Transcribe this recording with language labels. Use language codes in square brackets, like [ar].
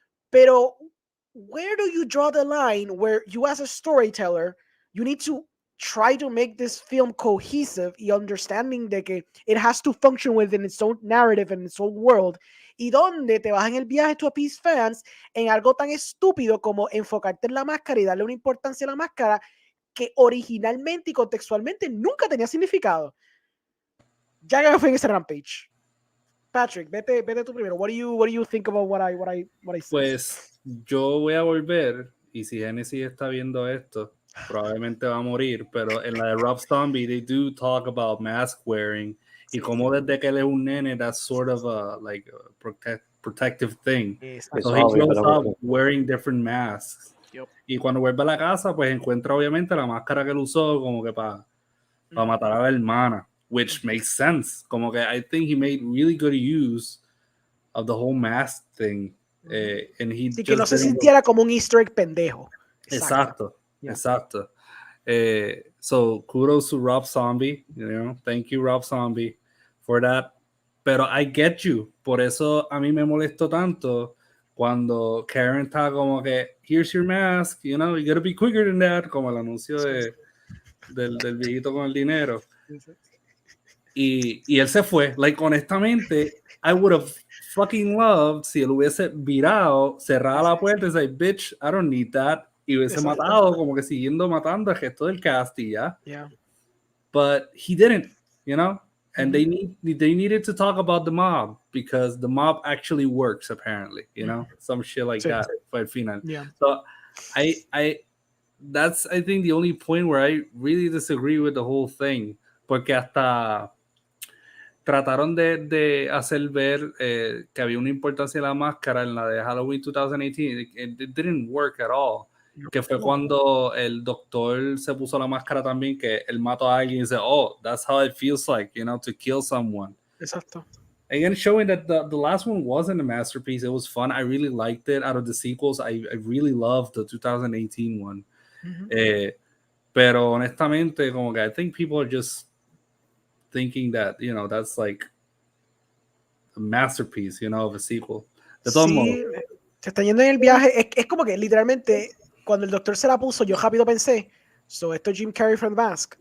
[en] pero where do you draw the line where you as a storyteller, you need to try to make this film cohesive y understanding de que it has to function within its own narrative and its own world, [es] y donde te vas en el viaje [en] to appease fans [es] en algo tan estúpido como enfocarte en la máscara y darle una importancia a la máscara que originalmente y contextualmente nunca tenía significado. Ya que me fui en ese rampage. Patrick, vete tú primero. [en] What do you think about what I said? [es] Pues yo voy a volver, y si Genesis está viendo esto, probablemente va a morir, pero en la de Rob Zombie, [en] they do talk about mask wearing, [es] y como desde que él es un nene, [en] that's sort of a protective thing. So he grows up wearing different masks. Yep. [es] Y cuando vuelve a la casa, pues encuentra obviamente la máscara que él usó como que para matar a la hermana, [en] which makes sense. [es] Como que [en] I think he made really good use of the whole mask thing. And he [es] sí, que no se sintiera como un easter egg pendejo. [en] Exacto. So kudos to Rob Zombie, thank you Rob Zombie for that. Pero I get you, [es] por eso a mí me molestó tanto cuando Karen está como que, [en] here's your mask, you know, you gotta be quicker than that, [es] como el anuncio del viejito con el dinero. Y él se fue. [en] Like, honestamente, I would have fucking loved [es] si él hubiese virado, cerrado la puerta y dice, [en] bitch, I don't need that. [es] Y hubiese matado, como que siguiendo matando al resto del cast y ya. [en] Yeah. But he didn't, you know? And they needed to talk about the mob because the mob actually works, apparently, you know? Some shit like that for el final. Yeah. So that's, I think, the only point where I really disagree with the whole thing. [es] Porque hasta trataron de hacer ver que había una importancia de la máscara en la de Halloween 2018. [en] It didn't work at all. [es] Que fue cuando el doctor se puso la máscara también, que él mató a alguien y dice, [en] oh, that's how it feels like, you know, to kill someone. [es] Exacto. [en] Again, showing that the last one wasn't a masterpiece. It was fun. I really liked it. Out of the sequels, I really loved the 2018 one. [es] Pero honestamente, como que [en] I think people are just thinking that, you know, that's like a masterpiece, you know, of a sequel. [es] De todos modos. Se está yendo en el viaje. Es como que literalmente cuando el doctor se la puso, yo rápido pensé, esto es Jim Carrey from The Mask.